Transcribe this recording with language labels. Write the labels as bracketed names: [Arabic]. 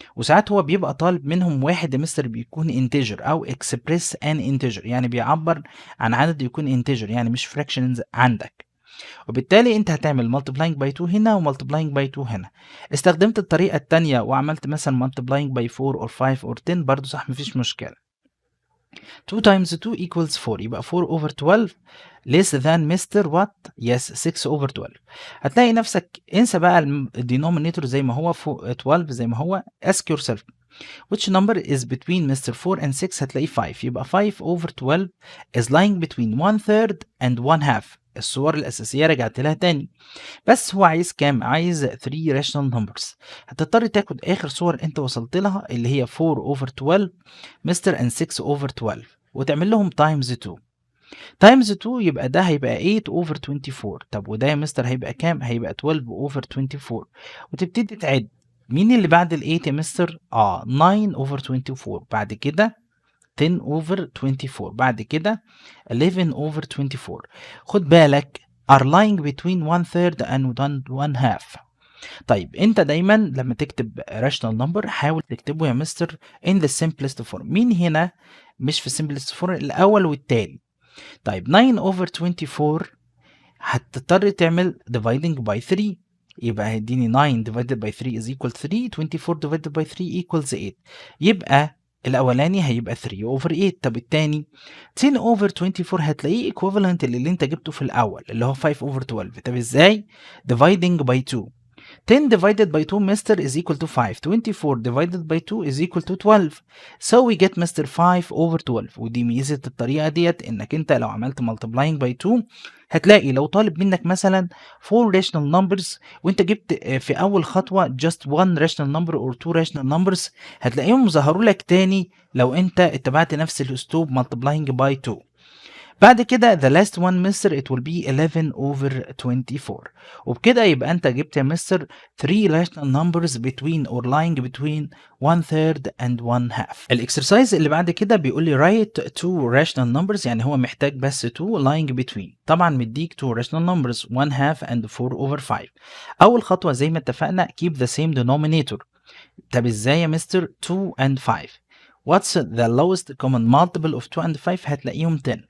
[Arabic] وساعات هو بيبقى طالب منهم واحد يا مستر بيكون integer او express an integer، يعني بيعبر عن عدد يكون integer يعني مش fractions عندك، وبالتالي انت هتعمل multiplying by 2 هنا و multiplying by 2 هنا. استخدمت الطريقة التانية وعملت مثلا multiplying by 4 or 5 or 10 برضو صح مفيش مشكلة. [English] 2 times 2 equals 4 يبقى 4 over 12 less than Mr. what؟ yes 6 over 12. [Arabic] هتلاقي نفسك انسى بقى الدينومينيتور زي ما هو 12 زي ما هو. [English] ask yourself which number is between Mr. 4 and 6؟ هتلاقي 5 يبقى 5 over 12 is lying between 1/3 and 1/2. [Arabic] الصور الأساسية رجعت لها تاني، بس هو عايز كام؟ عايز 3 rational numbers. هتضطر تاخد آخر صور أنت وصلت لها اللي هي 4 over 12 مستر and 6 over 12 وتعمل لهم times 2. times 2 يبقى ده هيبقى 8 over 24. طب وده يا مستر هيبقى كام؟ هيبقى 12 over 24 وتبتدي تعد مين اللي بعد ال 8 يا مستر؟ 9 over 24، بعد كده 10 over 24، بعد كده 11 over 24. خد بالك [English] are lying between 1/3 and 1/2. [Arabic] طيب انت دايما لما تكتب rational number حاول تكتبه يا مستر [English] in the simplest form. [Arabic] مين هنا مش في simplest form؟ الاول والتالي. [English] طيب 9 over 24 هتضطر تعمل dividing by 3 يبقى هيديني 9 divided by 3 is equal 3. 24 divided by 3 equals 8. [Arabic] يبقى الاولاني هيبقى 3 over 8. طب التاني 10 over 24 هتلاقيه equivalent اللي انت جبته في الاول اللي هو 5 over 12. طب ازاي؟ dividing by 2. [English] 10 divided by 2 mister is equal to 5. 24 divided by 2 is equal to 12. So we get mister 5 over 12. [Arabic] ودي ميزة الطريقة ديت انك انت لو عملت multiplying by 2 هتلاقي لو طالب منك مثلا 4 rational numbers وانت جبت في اول خطوة just one rational number or two rational numbers هتلاقيهم ظهروا لك تاني لو انت اتبعت نفس الاسلوب multiplying by 2. [English] بعد كده the last one mister it will be 11 over 24. وبكده يبقى انت جبت يا mister 3 rational numbers between or lying between 1/3 and 1/2. [Arabic] الاكسرسايز اللي بعد كده بيقول لي write 2 rational numbers يعني هو محتاج بس 2 lying between. [English] طبعا مديك 2 rational numbers 1/2 and 4 over 5. اول خطوة زي ما اتفقنا keep the same denominator. [Arabic] طب ازاي يا مستر [English] 2 and 5؟ What's the lowest common multiple of 2 and 5؟ هتلاقيهم 10.